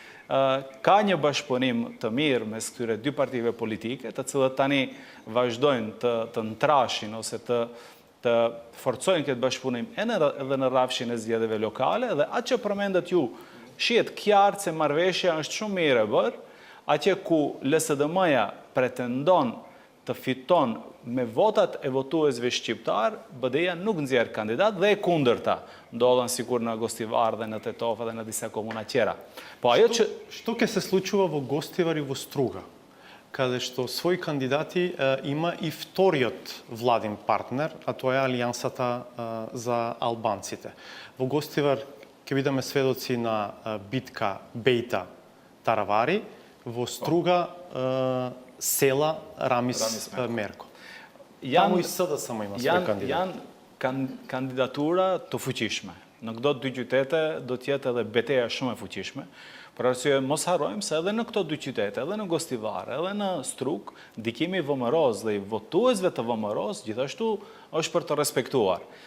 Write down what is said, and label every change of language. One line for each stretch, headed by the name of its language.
Albanian: Ka një bashkëpunim të mirë mes këtyre dy partive politike, të cilët tani vazhdojnë të ntrashin ose të forcojnë këtë bashkëpunim edhe në rrafshin e zgjedhjeve lokale, dhe atë që përmendet ju, shihet qartë se marrëveshja është shumë mirë e bërë, atje ku LSDM-ja pretendon të fiton me votat e votuesve shqiptar, BDI-ja nuk nxjerr kandidat dhe e kundërta ndodhen sikur në Gostivar dhe në Tetova dhe në disa komuna tjera. Po ajo që
Macedonian: Што ќе се случува во Гостивар и во Струга, каде што своји кандидати има и вториот владин партнер, а тоа е Алијансата за албанците. Во Гостивар ќе бидеме сведоци на битка Бејта Таравари, во Струга села Рамис Мерко. Таму и СДСМ има свој кандидат.
Albanian: Janë kandidatura të fuqishme. Në këto dy qytete do të jetë edhe betejë shumë e fuqishme. Për arsye mos harrojmë se edhe në këto dy qytete, edhe në Gostivar, edhe në Strug, ndikimi i VMRO-s dhe i votuesve të VMRO-s gjithashtu është për të respektuar.